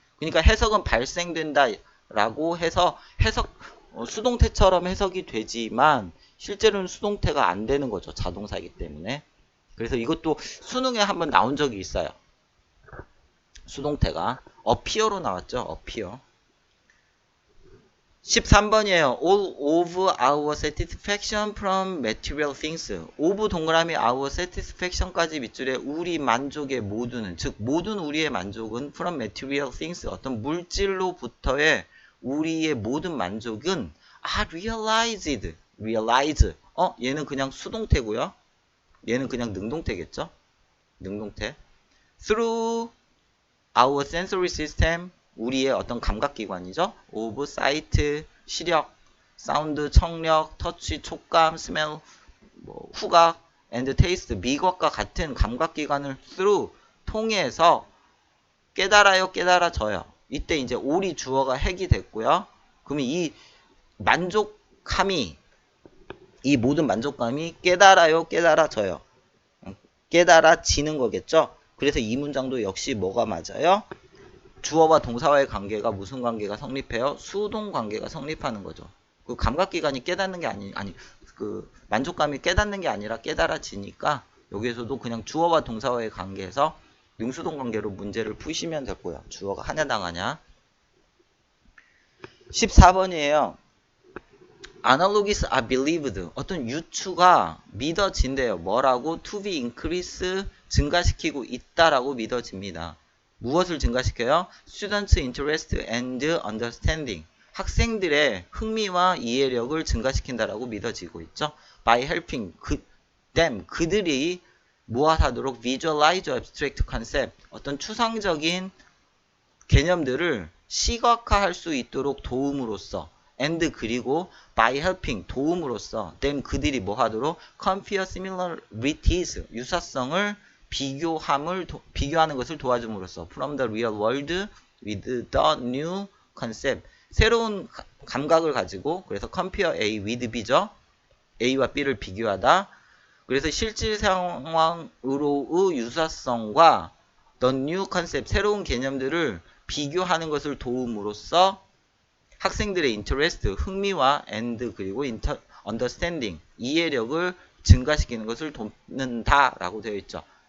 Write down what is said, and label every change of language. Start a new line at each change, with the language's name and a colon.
Korean: 그러니까 해석은 발생된다 라고 해서 수동태처럼 해석이 되지만 실제로는 수동태가 안 되는 거죠. 자동사이기 때문에. 그래서 이것도 수능에 한번 나온 적이 있어요. 수동태가 appear로 나왔죠. appear. 13번이에요.
English: All of our satisfaction from material things.
Korean: of 동그라미
English: our satisfaction
Korean: 까지 밑줄에 우리 만족의 모두는, 즉 모든 우리의 만족은
English: from material things,
Korean: 어떤 물질로부터의 우리의 모든 만족은 realized. realize. 얘는 그냥 수동태고요. 얘는 그냥 능동태겠죠. 능동태.
English: through our sensory system,
Korean: 우리의 어떤 감각기관이죠. of sight, 시력, sound, 청력, touch, 촉감, smell, 후각, and taste, 미각과 같은 감각기관을 through, 통해서 깨달아요, 깨달아져요. 이때 이제 all이 주어가 핵이 됐고요. 그러면 이 만족함이, 이 모든 만족감이 깨달아요, 깨달아져요. 깨달아지는 거겠죠. 그래서 이 문장도 역시 뭐가 맞아요? 주어와 동사와의 관계가 무슨 관계가 성립해요? 수동 관계가 성립하는 거죠. 그 감각기관이 깨닫는 게 그 만족감이 깨닫는 게 아니라 깨달아지니까 여기에서도 그냥 주어와 동사와의 관계에서 능수동 관계로 문제를 푸시면 되고요. 주어가 하냐 당하냐. 14번이에요.
English: Analogies are believed.
Korean: 어떤 유추가 믿어진대요. 뭐라고?
English: To be increase,
Korean: 증가시키고 있다라고 믿어집니다. 무엇을 증가시켜요?
English: Students' interest and understanding.
Korean: 학생들의 흥미와 이해력을 증가시킨다라고 믿어지고 있죠.
English: By helping them,
Korean: 그들이 무엇하도록
English: visualize abstract concept,
Korean: 어떤 추상적인 개념들을 시각화할 수 있도록 도움으로써, and 그리고 by helping, 도움으로써 them, 그들이 뭐하도록
English: compare similarities,
Korean: 유사성을 비교하는 것을 도와줌으로써
English: from the real world with the new concept,
Korean: 새로운 감각을 가지고, 그래서
English: compare A with B
Korean: 죠. A와 B를 비교하다. 그래서 실질 상황으로의 유사성과
English: the new concept,
Korean: 새로운 개념들을 비교하는 것을 도움으로써 학생들의 interest, 흥미와 and 그리고 understanding, 이해력을 증가시키는 것을 돕는다라고 되어 있죠.